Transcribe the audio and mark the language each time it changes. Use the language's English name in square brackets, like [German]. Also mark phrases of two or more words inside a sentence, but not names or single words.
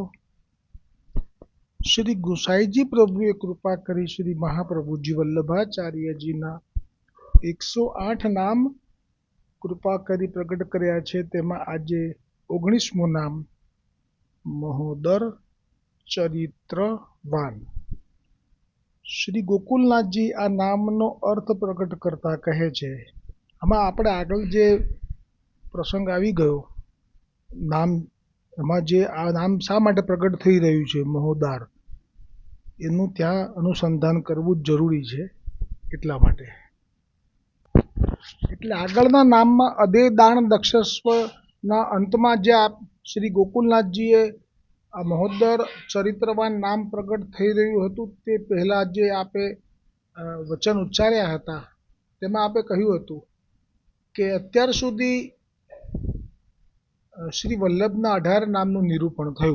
[Gujarati] શ્રી ગુસાઈજી પ્રભુએ કૃપા કરી શ્રી મહાપ્રભુજી વલ્લભાચાર્યજી ના 108 નામ કૃપા કરી પ્રકટ કર્યા છે। તેમાં આજે 19મું નામ મહોદર ચરિત્રવાન। શ્રી ગોકુલનાથજી આ નામનો અર્થ પ્રકટ કરતા કહે છે। આમાં આપણે આગળ જે પ્રસંગ આવી ગયો નામ, એમાં જે આ નામ શા માટે પ્રગટ થઈ રહ્યું છે મહોદાર, એનું ત્યાં અનુસંધાન કરવું જરૂરી છે। એટલા માટે એટલે આગળના નામમાં અદેદાન દક્ષસ્વના અંતમાં જે શ્રી ગોકુલનાથજીએ આ મહોદર ચરિત્રવાન નામ પ્રગટ થઈ રહ્યું હતું તે પહેલાં જે આપે વચન ઉચ્ચાર્યા હતા તેમાં આપે કહ્યું હતું કે અત્યાર સુધી શ્રી વલ્લભના 18 નામનું નિરૂપણ થયું।